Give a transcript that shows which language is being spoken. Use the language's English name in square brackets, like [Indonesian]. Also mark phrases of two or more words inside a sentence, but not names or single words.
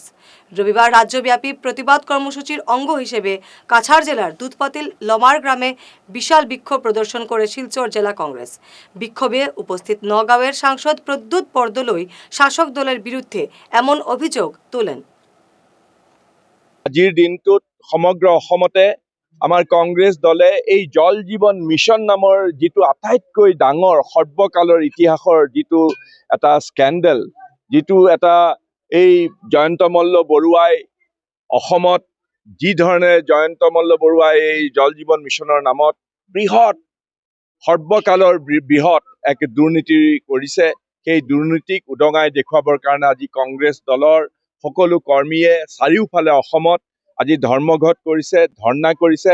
[Bangla] রবিবার রাজ্যব্যাপী প্রতিবাদ কর্মসূচির অঙ্গ হিসেবে কাছাড় জেলার দুধপাতিল লমার গ্রামে বিশাল বিক্ষোভ প্রদর্শন করে শিলচর জেলা কংগ্রেস। বিক্ষোভে উপস্থিত নগাঁওয়ের সাংসদ প্রদ্যুৎ বরদলৈ শাসক দলের বিরুদ্ধে এমন অভিযোগ তোলেন। [Assamese] আজিৰ দিনটোত সমগ্ৰ অসমতে আমাৰ কংগ্ৰেছ দলে এই জল জীৱন মিছন নামৰ যিটো আটাইতকৈ ডাঙৰ সৰ্বকালৰ ইতিহাসৰ যিটো এটা স্কেণ্ডেল, যিটো এটা এই জয়ন্ত মল্ল বৰুৱাই অসমত যি ধৰণে জয়ন্ত মল্ল বৰুৱাই এই জল জীৱন মিছনৰ নামত বৃহৎ সৰ্বকালৰ বৃহৎ এক দুৰ্নীতি কৰিছে, সেই দুৰ্নীতিক উদঙাই দেখুৱাবৰ কাৰণে আজি কংগ্ৰেছ দলৰ সকলো কৰ্মীয়ে চাৰিওফালে অসমত আজি ধৰ্মঘট কৰিছে, ধৰ্ণা কৰিছে।